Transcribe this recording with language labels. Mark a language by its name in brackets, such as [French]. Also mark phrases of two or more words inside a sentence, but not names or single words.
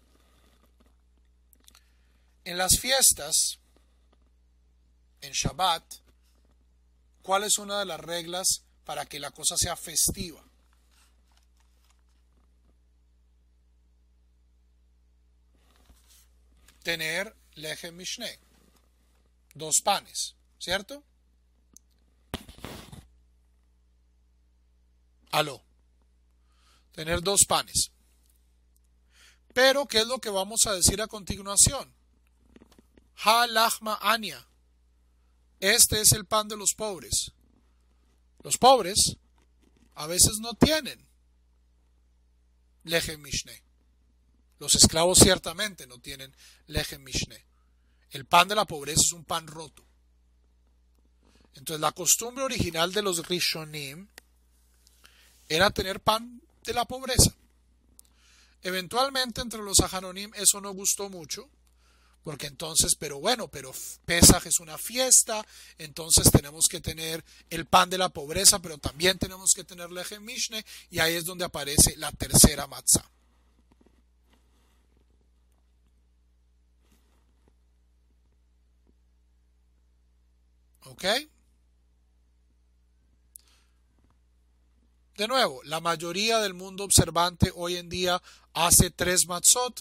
[Spanish] En las fiestas, en Shabbat, ¿cuál es una de las reglas para que la cosa sea festiva? Tener [Hebrew] לחם משנה, [Spanish] 2 panes, ¿cierto? Aló. Tener 2 panes. Pero, ¿qué es lo que vamos a decir a continuación? [Aramaic] הא לחמא עניא. [Spanish] Este es el pan de los pobres. Los pobres a veces no tienen [Hebrew] לחם משנה. [Spanish] Los esclavos ciertamente no tienen [Hebrew] לחם משנה. [Spanish] El pan de la pobreza es un pan roto. Entonces la costumbre original de los Rishonim era tener pan de la pobreza. Eventualmente entre los Aharonim eso no gustó mucho, porque entonces, pero Pesaj es una fiesta, entonces tenemos que tener el pan de la pobreza, pero también tenemos que tener [Hebrew] לחם משנה, [Spanish] y ahí es donde aparece la tercera matzá. ¿Ok? De nuevo, la mayoría del mundo observante hoy en día hace 3 matzot.